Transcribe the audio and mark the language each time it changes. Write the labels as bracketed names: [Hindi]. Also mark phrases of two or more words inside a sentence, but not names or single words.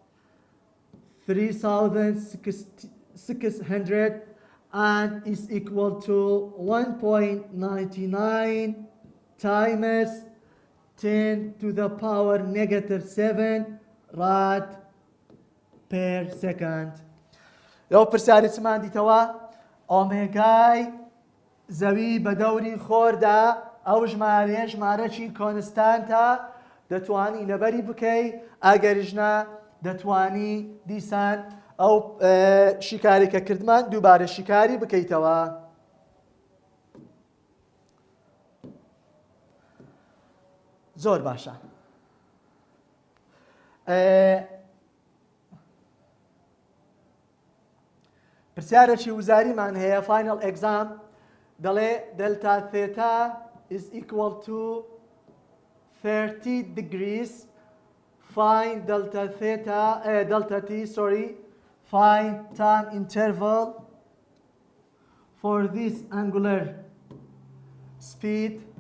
[English] 3,600 and is equal to 1.99 times 10 to the power negative 7 rad per second. [Central Kurdish] لو پرسیاری چمان دیتەوە ئۆمێگای زەوی بە دەوری خۆردا ئەو ژمارەی کۆنستانتە دەتوانی لەبەری بکەی ئەگەریشنا دەتوانی دیسان ئەو شیکاری کە کردمان دووبارە شیکاری بکەیتەوە. زۆر باشە. پرسیارێکی وزاریمان هەیە [English] final exam [Central Kurdish] دەڵێ [English] delta theta is equal to 30 degrees. Find delta theta, delta t, sorry. Find time interval for this angular speed.